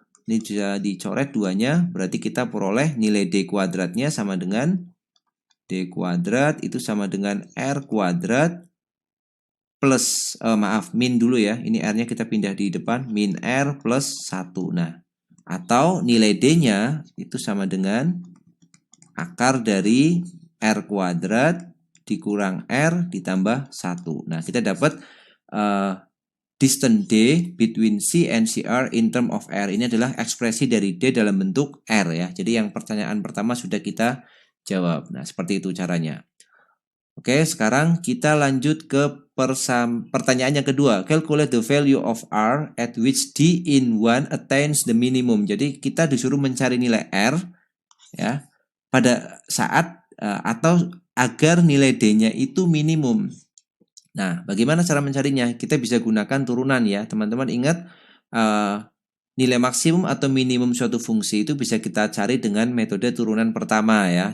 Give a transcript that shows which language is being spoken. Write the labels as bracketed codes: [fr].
[id] Ini sudah dicoret duanya, berarti kita peroleh nilai D kuadratnya sama dengan D kuadrat itu sama dengan R kuadrat plus, min dulu ya. Ini R-nya kita pindah di depan, min R plus 1. Nah, atau nilai D-nya itu sama dengan akar dari R kuadrat dikurang R ditambah 1. Nah, kita dapat [en] distance D between C and CR in term of R. [id] Ini adalah ekspresi dari D dalam bentuk R ya. Jadi yang pertanyaan pertama sudah kita jawab. Nah, seperti itu caranya. Oke, sekarang kita lanjut ke pertanyaan yang kedua. [en] Calculate the value of R at which D in 1 attains the minimum. [id] Jadi kita disuruh mencari nilai R ya pada saat atau agar nilai D-nya itu minimum. Nah, bagaimana cara mencarinya? Kita bisa gunakan turunan ya. Teman-teman ingat nilai maksimum atau minimum suatu fungsi itu bisa kita cari dengan metode turunan pertama ya.